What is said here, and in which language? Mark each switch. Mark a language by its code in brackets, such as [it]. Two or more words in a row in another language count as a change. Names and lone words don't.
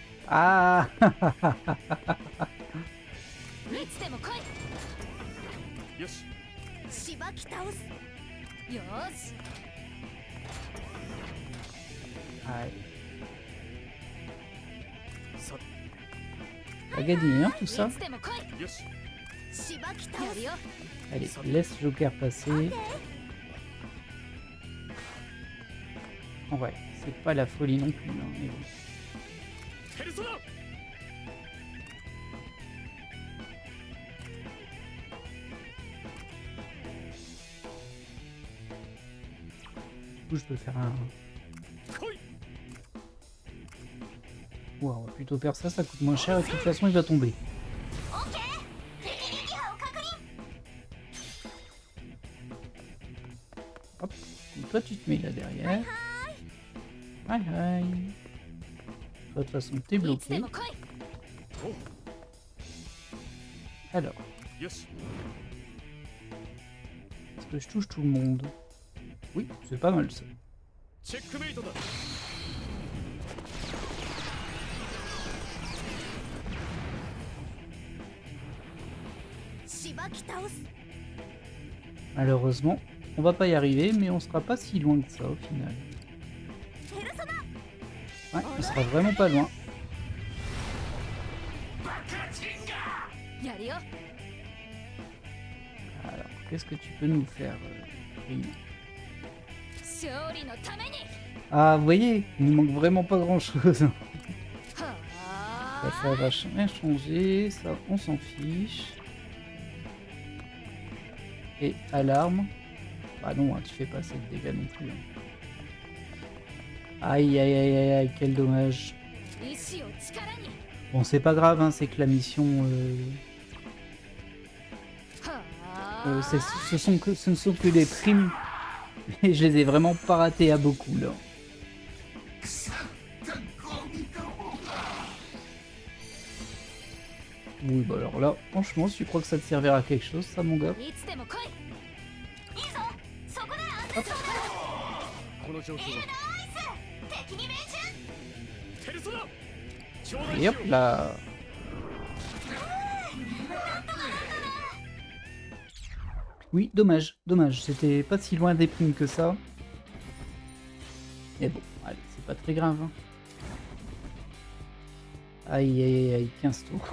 [ja] Ah いつでも来よしいしばき倒すよーし [fr] Ouais. [ja] さ [fr] T'as gagné, hein, tout [ja] い [fr] ça. [ja] つでも来いよししばき倒すやるよ [fr] Allez, laisse Joker passer. En vrai, c'est pas la folie non plus. Hein, mais bon. [ja] ペルソナ [fr] Du coup, je peux faire un... [ja] 来い [fr] Ouais, on va plutôt faire ça, ça coûte moins cher et de toute façon il va tomber. [ja] オッケー敵撃破を確認 [fr] Donc toi tu te mets là derrière. Aïe aïe. De toute façon t'es [ja] いつで [fr] bloqué. [ja] も来い [fr] Alors, [ja] よし [fr] est-ce que je touche tout le monde? Oui, c'est pas mal ça. [ja] チェックメイトだしばき倒す [fr] Malheureusement, on va pas y arriver, mais on sera pas si loin que ça au final. [ja] ペルソナ [fr] Ouais, on sera vraiment pas loin. [ja] やるよ [fr] Alors, qu'est-ce que tu peux nous faire, Rin? [ja] 勝利のために [fr] Ah, vous voyez, il nous manque vraiment pas grand-chose. [ja] は [fr] Ça va rien changer, ça on s'en fiche. Et alarme. Bah non, hein, tu fais pas assez de dégâts non plus. Hein. Aïe aïe aïe aïe aïe, quel dommage. [ja] あ意志を力に [fr] Bon, c'est pas grave, hein, c'est que la mission... [ja] は [fr] ce ne sont que des primes. Et je les ai vraiment pas ratés à beaucoup là. [ja] 腐ったゴミどもが [fr] Oui, bah alors là, franchement, si tu crois que ça te servira à quelque chose, ça mon gars. [ja] いつでも来いいいぞそこで安定そうだこの状況は敵に命中ペルソナ頂戴 [fr] Et [ja] しよ [fr] hop là. Oui, dommage, dommage. C'était pas si loin des primes que ça. Mais bon, allez, c'est pas très grave. Hein. Aïe, aïe, aïe, aïe, 15 tours.